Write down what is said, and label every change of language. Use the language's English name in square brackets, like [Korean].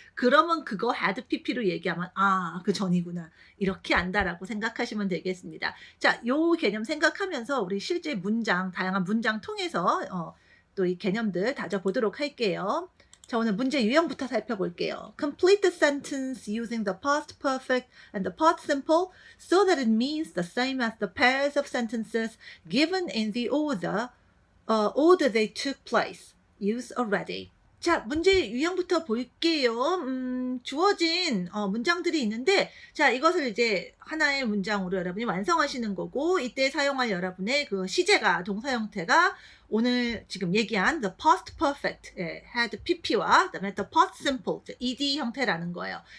[Korean] 그러면 그거 had pp로 얘기하면 그 전이구나, 이렇게 안다라고 생각하시면 되겠습니다. 자, 요 개념 생각하면서 우리 실제 문장, 다양한 문장 통해서 또 이 개념들 다져보도록 할게요. 자, 오늘 문제 유형부터 살펴볼게요. [English] Complete the sentence using the past perfect and the past simple so that it means the same as the pairs of sentences given in the order they took place. Use already. [Korean] 자, 문제 유형부터 볼게요. 주어진 문장들이 있는데, 자, 이것을 이제 하나의 문장으로 여러분이 완성하시는 거고, 이때 사용할 여러분의 그 시제가, 동사 형태가 오늘 지금 얘기한 the past perfect, had pp와 그다음에 the past simple, ed 형태라는 거예요.